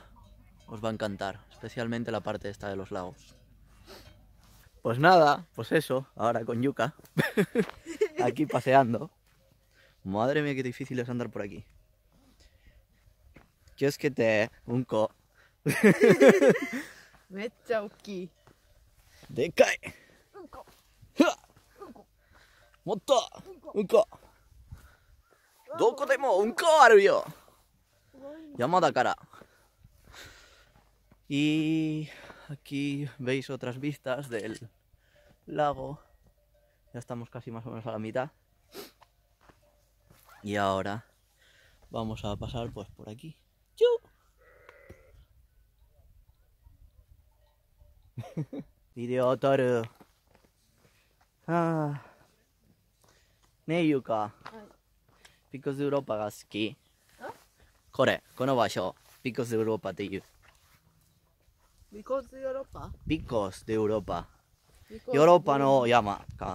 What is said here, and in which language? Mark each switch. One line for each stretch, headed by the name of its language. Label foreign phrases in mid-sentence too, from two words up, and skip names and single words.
Spanish: Os va a encantar, especialmente la parte esta de los lagos. Pues nada, pues eso, ahora con Yuka, aquí paseando. Madre mía, qué difícil es andar por aquí. ¿Qué es que te un co?
Japanese: めっちゃ大きい。でかい。もっとうんこ。どこでもうんこあるよ。山だから。
Spanish: Y aquí veis otras vistas del lago. Ya estamos casi más o menos a la mitad. Y ahora vamos a pasar pues por aquí.
Japanese: ¡Yu! Video 撮る。はあ。ねえ、ゆうか。ピコスユーロッパが好き。この場所、ピコスユーロッパっていう。
English: Because Europa?
Japanese: ピコスでヨーロッパ。ヨーロッパの山か。